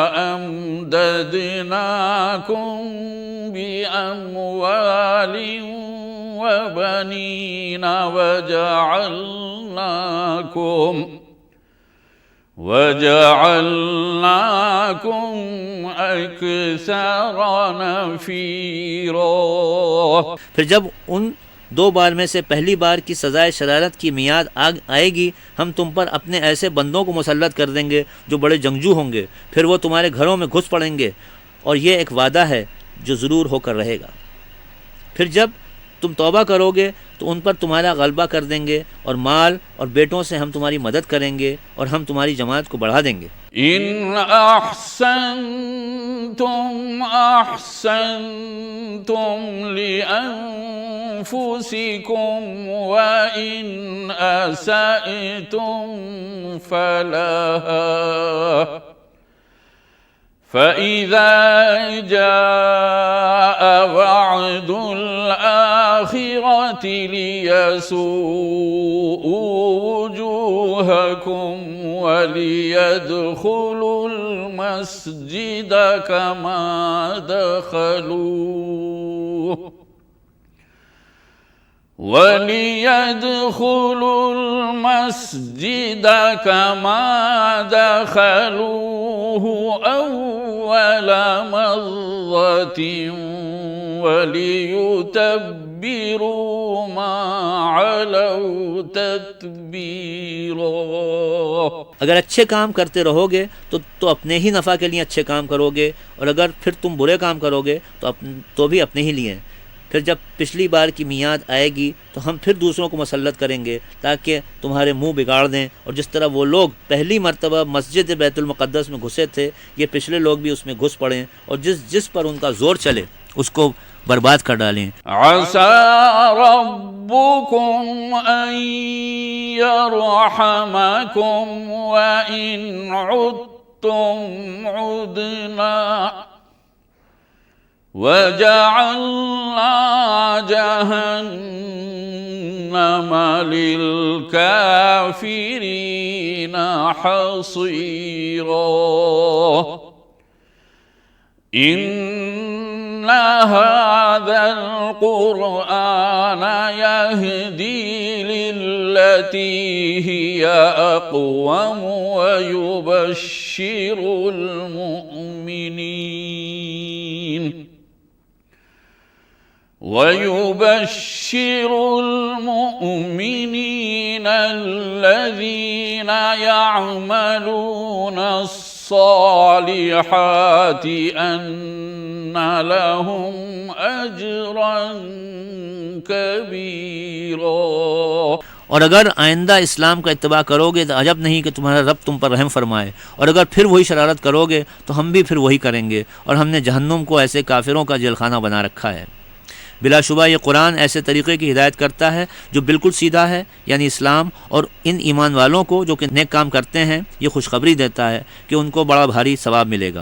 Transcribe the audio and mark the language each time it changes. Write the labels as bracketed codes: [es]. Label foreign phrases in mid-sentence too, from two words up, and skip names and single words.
[ar] أمددناكم بأموال وبنين وجعلناكم أكثر نفيرا. [hi] फिर जब उन दो बार में से पहली बार की सज़ाए शरारत की मियाद आएगी, हम तुम पर अपने ऐसे बंदों को मुसल्लत कर देंगे जो बड़े जंगजू होंगे, फिर वो तुम्हारे घरों में घुस पड़ेंगे, और ये एक वादा है जो ज़रूर होकर रहेगा। फिर जब तुम तौबा करोगे तो उन पर तुम्हारा गलबा कर देंगे, और माल और बेटों से हम तुम्हारी मदद करेंगे और हम तुम्हारी जमात को बढ़ा देंगे। [ar] إن أحسنتم أحسنتم لأنفسكم وإن أسأتم فلها فإذا جاء وعد الآخرة ليسوءوا وجوهكم وليدخلوا المسجد كما دخلوه وليدخلوا المسجد كما دخلوه أول مرة وليتبروا ما علوا تتبيرا. [hi] अगर अच्छे काम करते रहोगे तो अपने ही नफ़ा के लिए अच्छे काम करोगे, और अगर फिर तुम बुरे काम करोगे तो भी अपने ही लिए। फिर जब पिछली बार की मियाद आएगी तो हम फिर दूसरों को मुसल्लत करेंगे ताकि तुम्हारे मुंह बिगाड़ दें। और जिस तरह वो लोग पहली मरतबा मस्जिद बैतुल मुक़द्दस में घुसे थे, ये पिछले लोग भी उसमें घुस पड़ें और जिस पर उनका ज़ोर चले उसको बर्बाद कर डालें। [ar] عسى ربكم أن يرحمكم وإن عدتم عدنا وجعلنا جهنم للكافرين حصيرا. إن هذا القرآن يهدي للتي هي أقوم ويبشر المؤمنين الذين يعملون الصالحات أن لهم أجرا كبيرا. [hi] और अगर आइंदा इस्लाम का इत्तबा करोगे तो अजब नहीं कि तुम्हारा रब तुम पर रहम फरमाए, और अगर फिर वही शरारत करोगे तो हम भी फिर वही करेंगे, और हमने जहन्नुम को ऐसे काफिरों का जेलखाना बना रखा है। बिलाशुबा ये कुरान ऐसे तरीक़े की हिदायत करता है जो बिल्कुल सीधा है, यानी इस्लाम, और इन ईमान वालों को जो कि नेक काम करते हैं ये खुशखबरी देता है कि उनको बड़ा भारी सवाब मिलेगा।